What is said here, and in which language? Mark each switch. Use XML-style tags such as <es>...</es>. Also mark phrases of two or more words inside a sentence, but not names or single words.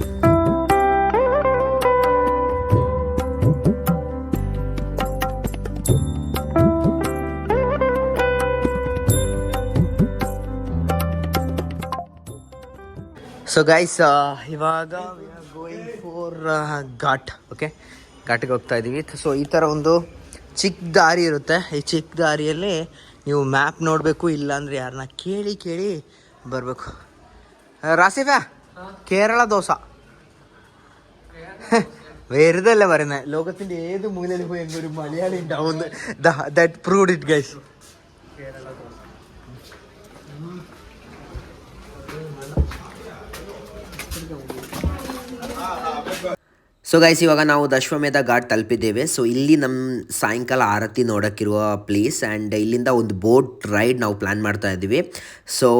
<en>so guys, ಇವಾಗ we are going for ghat.</en> <kn>ಓಕೆ, ಘಾಟಿಗೆ ಹೋಗ್ತಾ ಇದ್ದೀವಿ. ಸೊ ಈ ಥರ ಒಂದು ಚಿಕ್ಕ ದಾರಿ ಇರುತ್ತೆ. ಈ ಚಿಕ್ಕ ದಾರಿಯಲ್ಲಿ ನೀವು ಮ್ಯಾಪ್ ನೋಡಬೇಕು, ಇಲ್ಲಾಂದರೆ ಯಾರನ್ನ ಕೇಳಿ ಬರಬೇಕು. ರಾಸಿಫಾ,</kn> <ml>കേരള ദോശ വെറുതല്ല പറയുന്നത്. ലോകത്തിൻ്റെ ഏത് മൂലയിൽ പോയി എങ്കിൽ ഒരു മലയാളി ഉണ്ടാവുന്നു.</ml> <en>that proved it guys. so guys,</en> <kn>ಇವಾಗ ನಾವು ಅಶ್ವಮೇಧ ಘಾಟ್ ತಲುಪಿದ್ದೇವೆ. ಸೊ ಇಲ್ಲಿ ನಮ್ಮ ಸಾಯಂಕಾಲ ಆರತಿ ನೋಡೋಕ್ಕಿರುವ ಪ್ಲೇಸ್. ಆ್ಯಂಡ್ ಇಲ್ಲಿಂದ ಒಂದು</kn> <en>boat ride</en> <kn>ನಾವು ಪ್ಲ್ಯಾನ್ ಮಾಡ್ತಾ ಇದ್ದೀವಿ.</kn>